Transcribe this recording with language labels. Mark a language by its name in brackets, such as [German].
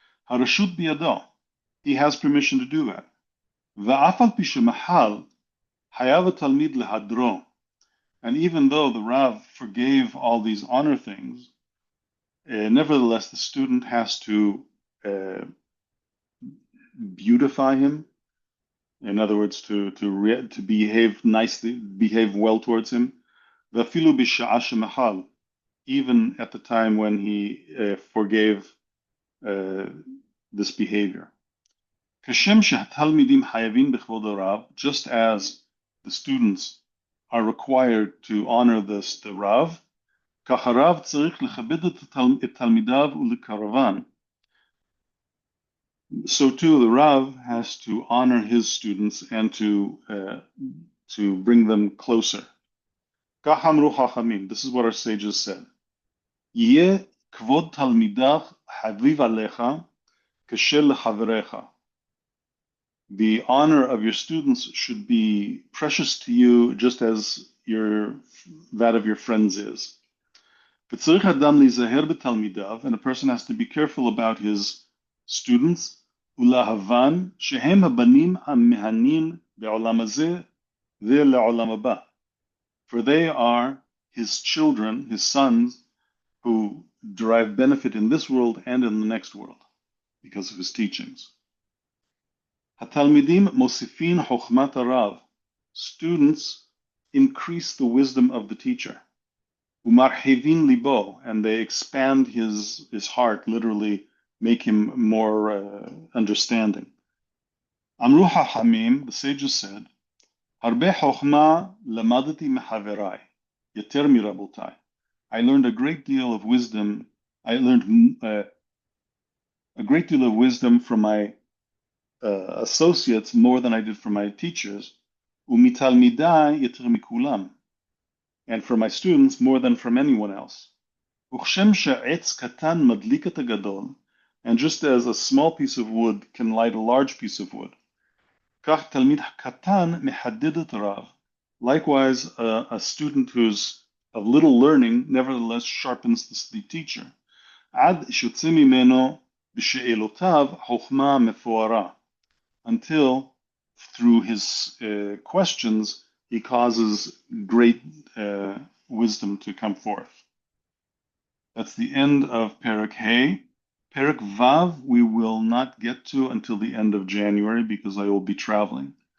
[Hebrew] Harashut biyado, [English] he has permission to do that. [Hebrew] Va'af al pi shemahal, hayav talmid lehadro, [English] and even though the Rav forgave all these honor things, nevertheless the student has to beautify him. In other words, to behave nicely, behave well towards him. [Hebrew] V'afilu b'sha'a shemahal, [English] even at the time when he forgave this behavior. [Hebrew] כשם שהתלמידים חייבים בכבוד הרב, [English] just as the students are required to honor the Rav, [Hebrew] כך הרב צריך לכבד את תלמידיו ולקרבן. [English] So too, the Rav has to honor his students and to bring them closer. [Hebrew] כך אמרו חכמים, [English] this is what our sages said. [Hebrew] יהיה כבוד תלמידך חביב עליך כשל לחבריך. [English] The honor of your students should be precious to you just as that of your friends is. [Hebrew] וצריך אדם להיזהר בתלמידיו, [English] and a person has to be careful about his students, [Hebrew] ולהבן שהם הבנים המהנים בעולם הזה ולעולם הבא. [English] For they are his children, his sons, who derive benefit in this world and in the next world because of his teachings. [Hebrew] התלמידים מוסיפין חוכמת הרב. [English] Students increase the wisdom of the teacher. [Hebrew] ומרחיבין ליבו, [English] and they expand his heart, literally make him more understanding. [Hebrew] אמרו חכמים, [English] the sages said, [Hebrew] הרבה חוכמה למדתי מחבריי, יותר מרבותיי. [English] I learned a great deal of wisdom. I learned a great deal of wisdom from my associates more than I did from my teachers. [Hebrew] ומתלמידיי יותר מכולם. [English] And from my students more than from anyone else. [Hebrew] וכשם שעץ קטן מדליק את הגדול, [English] and just as a small piece of wood can light a large piece of wood, [Hebrew] כך תלמיד קטן מחדד את הרב. [English] Likewise, a student who's of little learning nevertheless sharpens the teacher. [Hebrew] עד שיוצא ממנו בשאלותיו חוכמה מפוארה. [English] Until through his questions he causes great wisdom to come forth. That's the end of Perek Hey. Perek Vav we will not get to until the end of January because I will be traveling.